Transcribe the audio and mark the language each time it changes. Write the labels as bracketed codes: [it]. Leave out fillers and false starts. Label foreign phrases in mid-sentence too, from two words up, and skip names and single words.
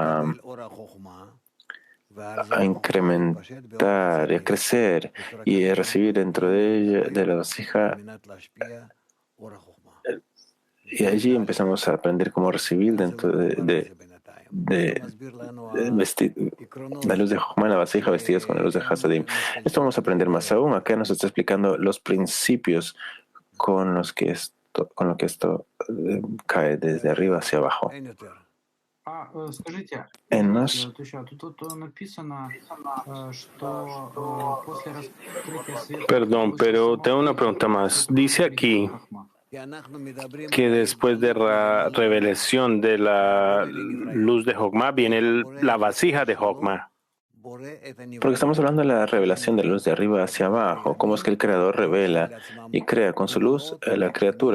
[es] a incrementar y a crecer y a recibir dentro de ella, de la vasija, y allí empezamos a aprender cómo recibir dentro de la luz de Jochma en la vasija vestidas con la luz de Hasadim. Esto vamos a aprender más aún. Acá nos está explicando los principios con lo que esto cae desde arriba hacia abajo. [ru] Скажите, [es] En más, [ru] тут написано, что после раскрытия света... [es] Perdón, pero tengo una pregunta más. Dice aquí que después de la revelación de la luz de Jochma viene la vasija de Jochma. porque estamos hablando de la revelación de la luz de arriba hacia abajo, cómo es que el Creador revela y crea con su luz la criatura.